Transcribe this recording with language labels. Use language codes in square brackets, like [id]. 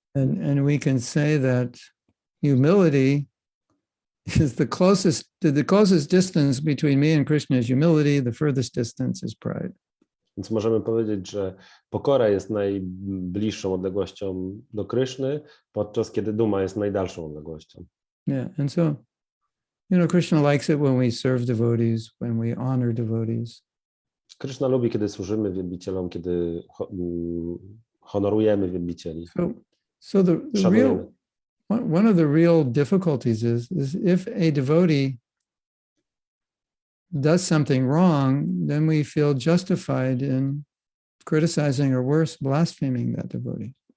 [en] And we can say that humility is the closest distance between me and Krishna is humility, the furthest distance is pride. [pl] Więc możemy powiedzieć, że pokora jest najbliższą odległością do Kryszny, podczas kiedy duma jest najdalszą odległością. [en] Yeah, and so, Krishna likes it when we serve devotees, when we honor devotees. [pl] Kryszna lubi, kiedy służymy wielbicielom, kiedy honorujemy wielbicieli. [en] So one of the real difficulties is if a devotee does something wrong, then we feel justified in criticizing or worse, blaspheming that devotee.